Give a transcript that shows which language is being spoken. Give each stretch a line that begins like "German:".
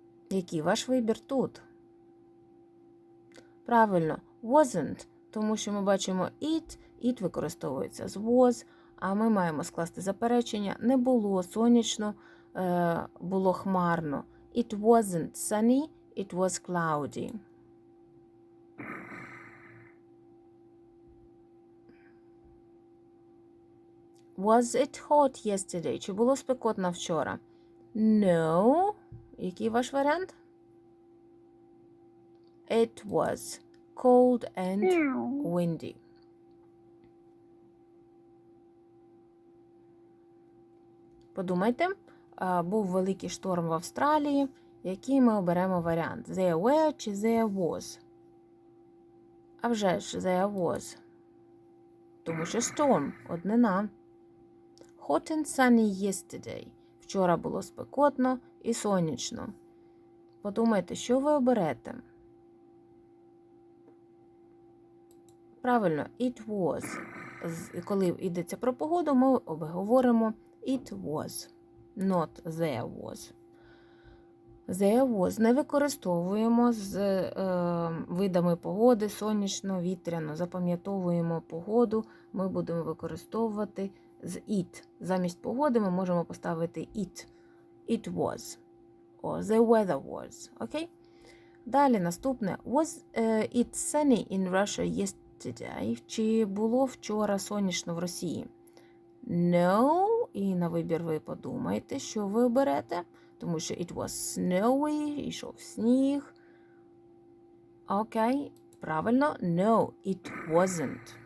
Ukrainian: Який ваш вибір тут? Правильно, wasn't, тому що ми бачимо it використовується з was, а ми маємо скласти заперечення. Не було сонячно, було хмарно.
English: It wasn't sunny, it was cloudy. Was it hot yesterday?
Ukrainian: Чи було спекотно вчора? No. Який ваш варіант?
English: It was cold and windy.
Ukrainian: Подумайте, був великий шторм в Австралії. Який ми оберемо варіант?
English: There were чи there was?
Ukrainian: А вже ж there was. Тому що storm – однина.
English: Hot and sunny yesterday.
Ukrainian: Вчора було спекотно і сонячно. Подумайте, що ви оберете? Правильно, it was. Коли йдеться про погоду, ми говоримо
English: it was, not there was.
Ukrainian: There was не використовуємо з видами погоди, сонячно, вітряно. Запам'ятовуємо погоду, ми будемо використовувати з it. Замість погоди ми можемо поставити it. It was.
English: Or the weather was. Окей?
Ukrainian: Далі наступне.
English: Was it sunny in Russia yesterday?
Ukrainian: Чи було вчора сонячно в Росії?
English: No.
Ukrainian: І на вибір ви подумайте, що ви оберете. Тому що
English: it was snowy,
Ukrainian: йшов сніг.
English: Окей, правильно. No, it wasn't.